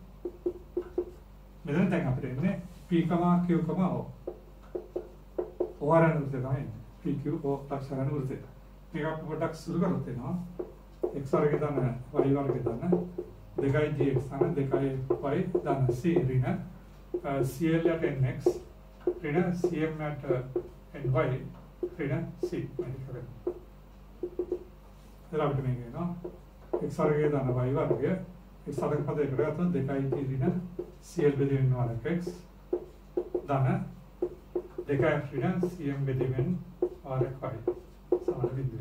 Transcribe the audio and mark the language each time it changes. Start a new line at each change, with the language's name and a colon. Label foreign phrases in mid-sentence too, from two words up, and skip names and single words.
Sinhala: මෙතන දැන් අපිට එන්නේ P, Q, O. OR යන වෘත්තය තමයි එන්නේ. PQ O ලක්ෂණ වෘත්තය. මේක අපි පොඩ්ඩක් සුළු කරොත් එනවා. x වර්ගය දාන y වර්ගය දාන 2gx දාන 2y දාන c ඍණ cl at nx ඍණ cm at ny ඍණ c මේක කරගන්න. එතන අපිට මේක එනවා x වර්ගය දාන y වර්ගය x වර්ග පදයකට ගත්තොත් 2g ඍණ cl බෙදීමෙන් වරක් x දාන 2f ඍණ cm බෙදීමෙන් වරක් y සමාන බිඳුව.